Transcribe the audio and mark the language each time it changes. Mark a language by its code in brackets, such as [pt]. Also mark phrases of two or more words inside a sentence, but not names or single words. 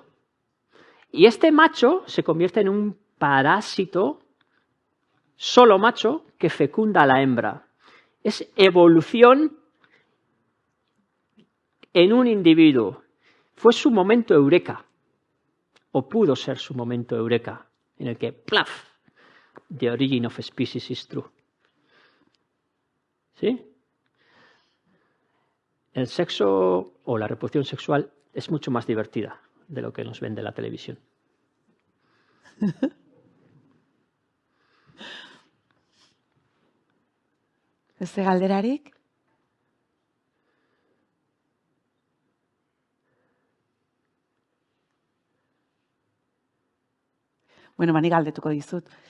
[es] Y este macho se convierte en un parásito solo macho que fecunda a la hembra. Es evolución en un individuo. Fue su momento eureka, o pudo ser su momento eureka, en el que, ¡plaf!, [en] the origin of species is true. [es] ¿Sí? El sexo o la reproducción sexual es mucho más divertida de lo que nos vende la televisión. [eu] Beste galderarik? Bueno, mani galdetuko dizut.